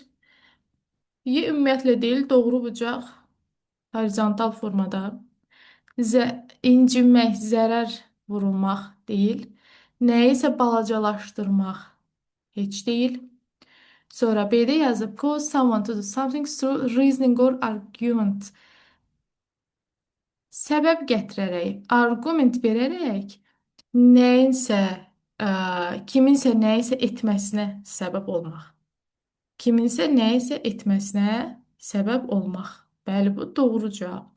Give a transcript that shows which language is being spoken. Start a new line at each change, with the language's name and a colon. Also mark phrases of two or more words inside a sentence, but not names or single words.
Azerbaijani: Y ümumiyyətlə deyil, doğru bucaq horizontal formada. İncinmək, zərər vurulmaq deyil. Nəyisə balacalaşdırmaq heç deyil. Sonra B-də yazıb
English: cause someone to do something through reasoning or argument.
Azerbaijani: Səbəb gətirərək, arqument verərək nəyinsə, kiminsə nəyisə etməsinə səbəb olmaq. Kiminsə nəyisə etməsinə səbəb olmaq. Bəli, bu doğru cavabdır.